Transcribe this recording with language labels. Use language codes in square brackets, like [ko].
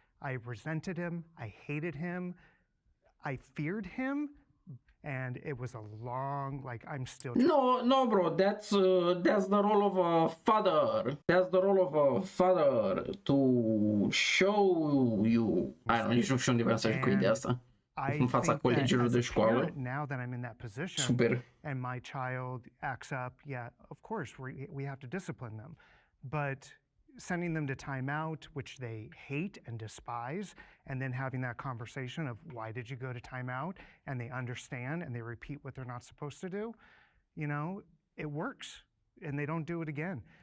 [en] I resented him, I hated him, I feared him, and it was a long, I'm still... No, bro, that's the role of a father. That's the role of a father to show you. [ro] Nici nu știu unde vreau să ajung cu ideea asta. În fața colegilor de școală. [en] Now that I'm in that position, super, and my child acts up, yeah, of course, we have to discipline them. But sending them to timeout, which they hate and despise, and then having that conversation of why did you go to timeout, and they understand and they repeat what they're not supposed to do, it works, and they don't do it again.